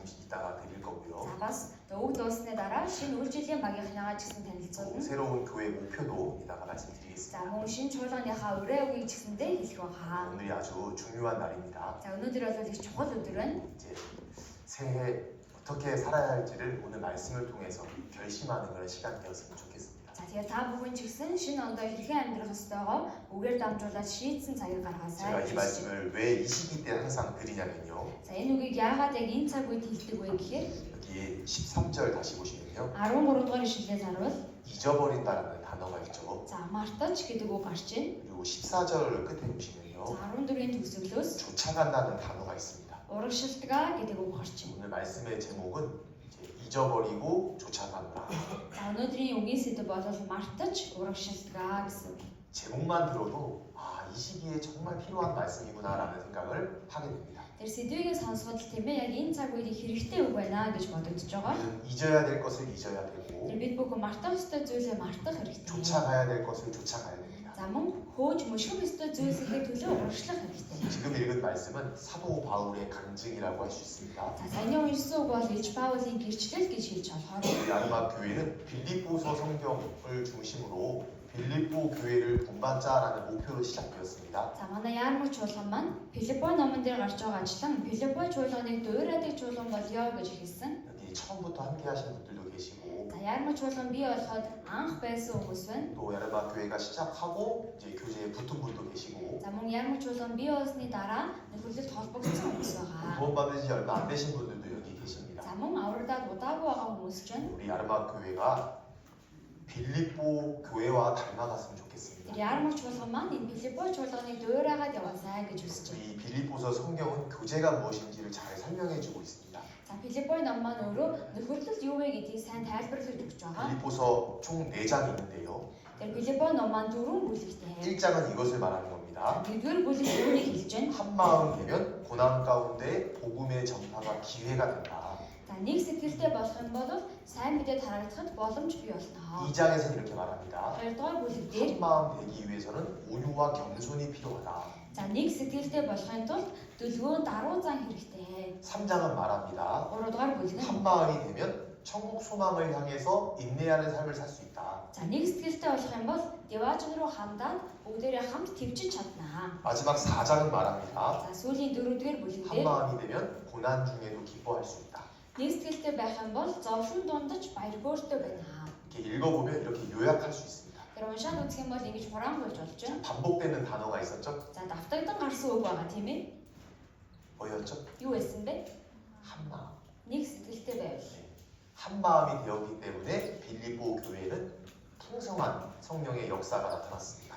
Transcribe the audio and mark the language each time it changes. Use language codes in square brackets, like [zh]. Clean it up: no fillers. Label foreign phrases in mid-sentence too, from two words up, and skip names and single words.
[ko] 이따가 드릴 거고요. [mn] За бас өвөг дуусны дараа шинэ үйл жилийн багийнхныгаа ч гэсэн танилцуулна. [ko] 새로운 교회 목표도 이따가 말씀드리겠습니다. [mn] За мөн шинэ чуулганыхаа өрөө үгийг ч гэсэндээ хэлэх байгаа. [ko] 오늘이 아주 중요한 날입니다. [mn] За өнөөдөр бол их чухал өдөр байна. [ko] 이제 새해 어떻게 살아야 할지를 오늘 말씀을 통해서 결심하는 그런 시간 되었으면 좋겠습니다. [mn] За тэгээд та бүхэн ч гэсэн шинэ ондоо хэрхэн амьдрах ёстойгоо үгээр дамжуулаад шийдсэн цагийг гаргаасай. [ko] 제가 이 말씀을 왜 이 시기 때 항상 드리냐면요. [mn] За энэ үгийг яагаад яг энэ цаг үед хэлдэг вэ гэхээр [ko] 여기 13절 다시 보시면요. [mn] 13 дугаар ишлэлээс харуул [ko] 잊어버린다라는 단어가 있죠. [mn] за мартаж гэдэг үг гарч байна. [ko] 그리고 14절 끝에 보시면요. [mn] За 14-ийн төгсгөлөөс [ko] 쫓아간다는 단어가 있습니다. [mn] урагшилтгаа гэдэг үг гарч байна. [ko] 오늘 말씀의 제목은 이제 잊어버리고 쫓아가노라. [mn] За өнөөдрийн үгийн сэдэв бол мартаж урагшилтгаа гэсэн үг. [ko] 제목만 들어도 이 시기에 정말 필요한 말씀이구나라는 생각을 하게 됩니다. [mn] Тэр сэдвийг сонсоход тийм ээ яг энэ цаг үед хэрэгтэй үг байна гэж бодогдож байгаа. [ko] 우리는 잊어야 될 것을 잊어야 되고 [mn] Тэр бид бүхэн мартах ёстой зүйлээ мартах хэрэгтэй. [ko] 쫓아가야 될 것을 쫓아가야 됩니다. [mn] За мөн хөөж мөшгөх ёстой зүйлсээ төлөө урагшлах хэрэгтэй. [ko] 지금 읽은 말씀은 사도 바울의 간증이라고 할 수 있습니다. [mn] За саяны уншсан үг бол Илж Паулын гэрчлэл гэж хэлж болохоор [ko] 우리 아르마 교회는 빌립보서 성경을 중심으로 빌립보 교회를 본받자라는 목표로 시작되었습니다. [mn] за манай Ярмаг чуулган маань Филиппо номон дээр гарч байгаа ажлан Филиппо чуулганыг дуурайдаг чуулган болёо гэж хэлсэн. [ko] 여기 처음부터 함께 하신 분들도 계시고 [mn] За Ярмаг чуулган бий болоход анх байсан хүмүүс байна. [ko] 또 아르마 교회가 시작하고 이제 교제에 붙은 분도 계시고 [mn] За мөн Ярмаг чуулган бий болсны дараа нөхөрлөлд холбогдсон хүмүүс байгаа. [ko] 구원받은 지 얼마 안 되신 분들도 여기 계십니다. [mn] За мөн аврагдаад удаагүй байгаа хүмүүс ч байна. [ko] 우리 아르마 교회가 빌립보 교회와 닮아갔으면 [mn] Тэр [ko] 좋겠습니다. [mn] Ярмаг чуулган маань энэ Филиппо чуулганыг дуурайгаад яваасай гэж хүсэж байна. [ko] 이 빌립보서 성경은 교제가 무엇인지를 잘 설명해주고 있습니다. [mn] За Филиппо ном маань өөрөө нөхөрлөлд юу вэ гэдгийг сайн тайлбарлаж өгч байгаа. [ko] 빌립보서 총 4장이 있는데요. [mn] Тэр Филиппо ном маань 4 бүлэгтэй. [ko] 1장은 이것을 말하는 겁니다. [mn] Нэгдүгээр бүлэг үүнийг хэлж байна. [ko] 한 마음 되면 고난 가운데 복음의 전파가 기회가 된다. [mn] За нэг сэтгэлтэй болох юм бол сайн мэдээ тараагдахад боломж бий болно. [ko] 2장에서는 이렇게 말합니다. [mn] Хоёрдугаар бүлэг дээр [ko] 한 마음 되기 위해서는 온유와 겸손이 필요하다. [mn] за нэг сэтгэлтэй болохын тулд дүлгөөн даруй зан хэрэгтэй. [ko] 3장은 말합니다. [mn] Гуравдугаар бүлэг нь [ko] 한 마음이 되면 천국 소망을 향해서 인내하는 삶을 살 수 있다. [mn] за нэг сэтгэлтэй болох юм бол деважн руу хандаад бүгдээрээ хамт твчиж чаднаа. [ko] 마지막 4장은 말합니다. [mn] За сүүлийн 4-р бүлэг [ko] 한 [mn] дээр [ko] 마음이 되면 고난 중에도 기뻐할 수 있다. [mn] нэг сэтгэлтэй байх юм бол зовлон дундаж баяр хөөртэй байна. [ko] 이렇게 읽어보면 이렇게 요약할 수 있습니다. [mn] Тэр уншаад үзэх юм бол ингэж хураамжуулж болж байна. [ko] 반복되는 단어가 있었죠? [mn] За давтагдсан гарсан үг байгаа тийм ээ. [ko] 뭐였죠? [mn] Юу байсан бэ? [ko] 한 마음. [mn] Нэг сэтгэлтэй байв. [ko] 한 마음이 되었기 때문에 빌립보 교회는 풍성한 성령의 역사가 나타났습니다.